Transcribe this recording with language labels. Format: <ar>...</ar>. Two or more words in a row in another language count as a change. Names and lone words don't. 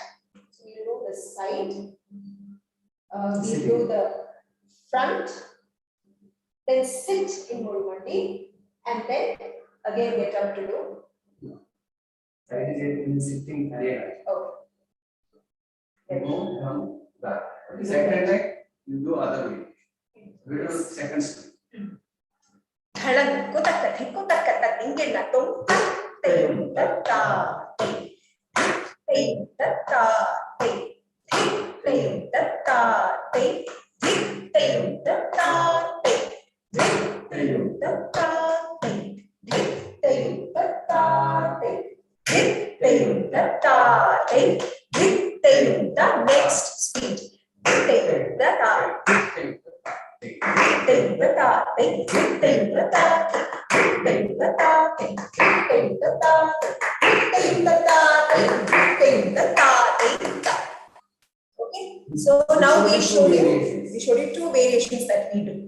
<en>So we do the side, we do the front, then sit in Muramandi, and then again get up to do. Side is sitting area. Okay. You go down back. The second leg, you do other way. We do second step. Thalang kutakati kutakata tingena tung tei tata tei tata tei tei tata tei tei tata tei tei tata tei tei tata tei tei tata. Next speed. Tei tata. Okay, so now we showed you 2 variations that we do.</en>